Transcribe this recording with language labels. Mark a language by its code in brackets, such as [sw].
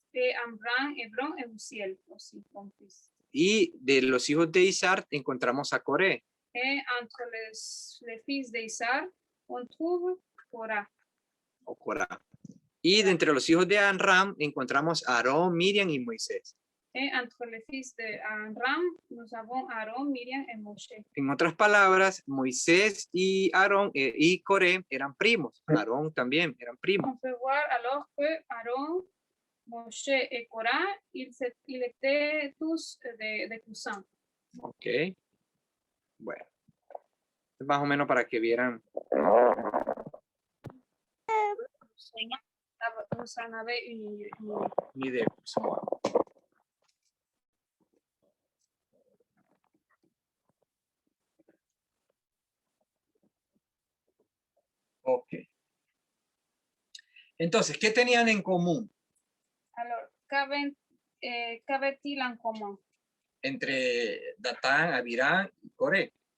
[fr] et Amram, Hébron et Uziel aussi, son fils. [es] Y de los hijos de Ishar encontramos a Coré. [fr] Et entre les fils d'Issar, on trouve Korah. [es] O Corá. Y de entre los hijos de Anram encontramos a Aarón, Miriam y Moisés. [fr] Et entre les fils de Amram, nous avons Aaron, Miriam et Moshe. [es] En otras palabras, Moisés y Aarón y Coré eran primos. Aarón también eran primos. [fr] On peut voir alors que Aaron, Moshe et Korah, ils étaient tous des cousins. [es] Ok. Bueno. Más o menos para que vieran. [fr] Vous en avez une [es] Ni idea. Ok. Entonces, ¿qué tenían en común [fr] Alors, qu'avait-il en commun? [es] entre Datán, Abirán y Coré?